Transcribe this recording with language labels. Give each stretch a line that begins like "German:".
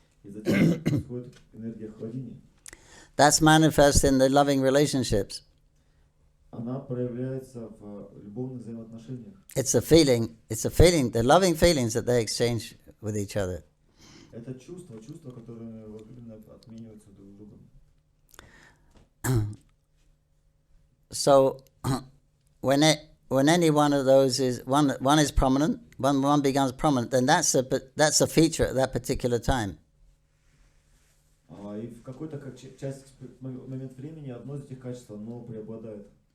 Russian: И затем происходит энергия Хладини.
English: that's manifest in the loving relationships.
Russian: Она проявляется в любовных взаимоотношениях.
English: It's a feeling, the loving feelings that they exchange with each other.
Russian: Это чувства, которые возлюбленные отменяются друг с другом.
English: So, when when any one of those is one is prominent, one becomes prominent, then that's a feature at that particular time.
Russian: И в какой-то момент времени одно из этих качеств, оно преобладает.